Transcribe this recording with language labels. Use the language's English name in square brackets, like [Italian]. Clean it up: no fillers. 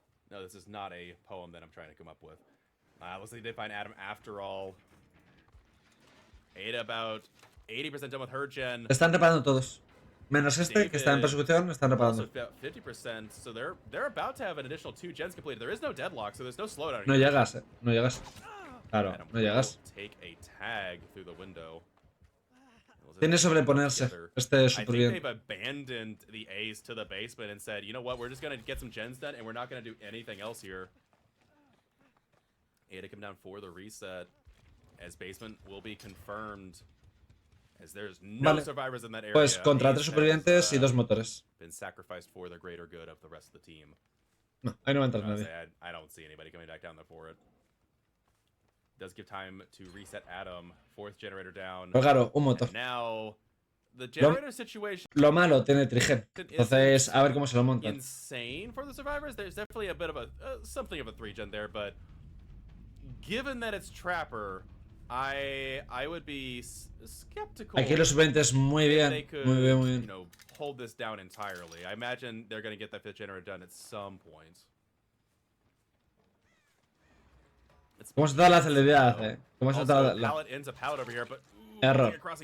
[English] No, this is not a poem that I'm trying to come up with. Looks like they find Adam after all. Ada about 80% done with her gen. [Spanish] Están reparando todos. Menos este, que está en persecución, están reparando. [English] Also about 50%, so they're about to have an additional 2 gens completed. There is no deadlock, so there's no slowdown. [Spanish] No llegas, no llegas. Claro, no llegas. [English] Take a tag through the window. [Spanish] Tiene sobreponerse. Este es súper bien. [English] I think they've abandoned the Ace to the basement and said, you know what, we're just gonna get some gens done and we're not gonna do anything else here. Ada come down for the reset, as basement will be confirmed. As there's no survivors in that area. [Spanish] Pues contra 3 supervivientes y 2 motores. [English] Been sacrificed for the greater good of the rest of the team. [Spanish] No, ahí no va a entrar nadie. [English] I don't see anybody coming back down there for it. Does give time to reset Adam. 4th generator down. [Spanish] Pero claro, un motor. [English] Now, the generator situation. [Spanish] Lo malo tiene trigen. Entonces, a ver cómo se lo montan. [English] Insane for the survivors. There's definitely a bit of a something of a 3-gen there, but given that it's Trapper, I would be skeptical. [Spanish] Aquí los supervivientes muy bien, muy bien, muy bien. [English] You know, hold this down entirely. I imagine they're going to get that 5th generator done at some point. [Spanish] ¿Cómo se da la celeridad, ¿Cómo se da la... Error.